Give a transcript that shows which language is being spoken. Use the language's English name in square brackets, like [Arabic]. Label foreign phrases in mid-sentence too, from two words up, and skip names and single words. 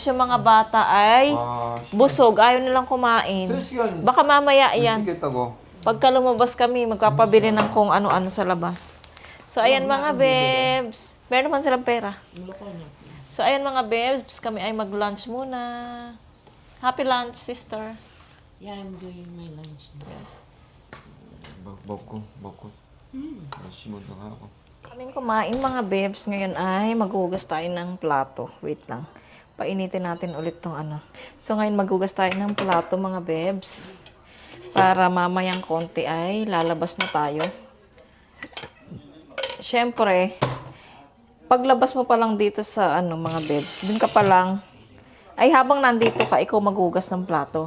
[Filipino] Yung mga bata ay busog. Ayaw nilang kumain. Baka mamaya yan. Pagka lumabas kami, magpapabili ng kung ano-ano sa labas. So ayan mga bebs. Meron naman silang pera. So ayan mga bebs, kami ay mag-lunch muna. [English] Happy lunch, sister. Yeah, I'm doing my lunch. Yes. [Korean] 먹고 심어도 하고. [Filipino] Kaming kumain mga bebs. Ngayon ay maghugas tayo ng plato. Wait lang. Painitin natin ulit tong So ngayon maghugas tayo ng plato mga bebs. Para mamayang konti ay lalabas na tayo. Siyempre, paglabas mo pa lang dito sa mga bebs, dun ka pa lang, ay habang nandito ka, ikaw maghugas ng plato.